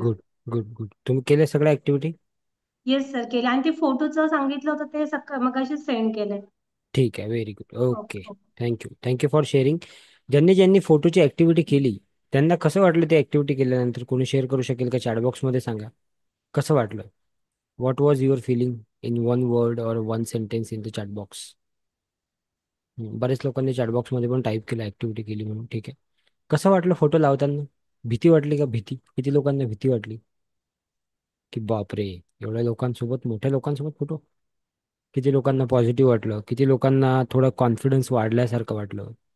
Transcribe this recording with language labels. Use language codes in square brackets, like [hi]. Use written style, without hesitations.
[en] Good. Good. Good. [mr] तुम्ही केले सगळ्या ऍक्टिव्हिटी? [en] yes sir, [mr] केले. आणि ते फोटोचं सांगितलं होतं ते मगाशी सेंड केलंय. ठीक आहे. [en] Very good. [mr] Okay. Okay. [en] Thank you. Thank you for sharing. [mr] ज्यांनी ज्यांनी फोटोची ऍक्टिव्हिटी केली त्यांना कसं वाटलं ते ऍक्टिव्हिटी केल्यानंतर? कोणी शेअर करू शकेल का? चॅटबॉक्समध्ये सांगा. कसं वाटलं? [en] what was your feeling in one word [hi] और [en] One sentence in the chatbox? [mr] बरेच लोकांनी चॅटबॉक्समध्ये पण टाईप केलं ऍक्टिव्हिटी केली म्हणून. ठीक आहे. कसं वाटलं फोटो लावताना? भीती वाटली का? भीती किती लोकांना भीती वाटली की बापरे, एवढ्या लोकांसोबत, मोठ्या लोकांसोबत फोटो? किती लोकांना पॉझिटिव्ह वाटलं? किती लोकांना थोडं कॉन्फिडन्स वाढल्यासारखं वाटलं?